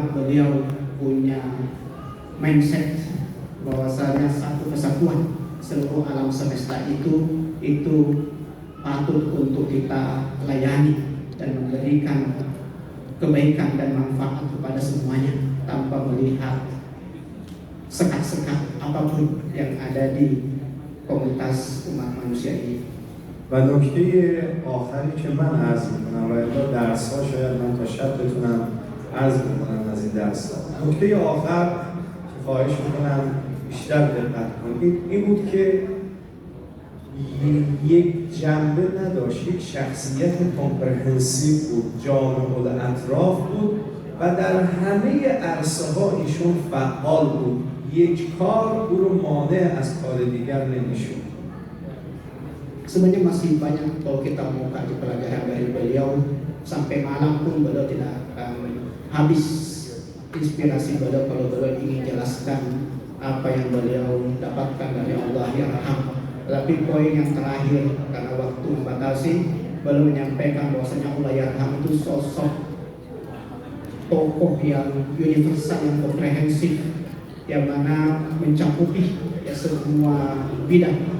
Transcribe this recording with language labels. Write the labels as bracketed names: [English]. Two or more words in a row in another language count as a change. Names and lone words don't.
[Indonesian] mana beliau punya mindset bahwasanya satu kesatuan seluruh alam semesta itu patut untuk kita layani dan memberikan kebaikan dan manfaat kepada semuanya tanpa melihat sekat-sekat apapun yang ada di komunitas umat manusia ini. [Persian] و نکته آخری که من عرض میکنم و الا درس ها شاید من تا شب بتونم عرض بکنم از این درس ها. نکته آخر که خواهش میکنم بیشتر دقت کنید این بود که یک جنبه نداشت، یک شخصیت کامپرهنسیو بود، جامع الاطراف بود و در همه عرصه ها ایشون فعال بود. یک کار او رو مانع از کار دیگر نمیشد. [Indonesian] Sebenarnya masih banyak kalau kita mau kaji pelajaran dari beliau, sampai malam pun beliau tidak akan habis inspirasi beliau kalau beliau ingin jelaskan apa yang beliau dapatkan dari Allah Yarham. Tapi poin yang terakhir karena waktu membatasi, beliau menyampaikan bahwasanya Allah Yarham itu sosok tokoh yang universal, yang komprehensif, yang mana mencakupi ya semua bidang.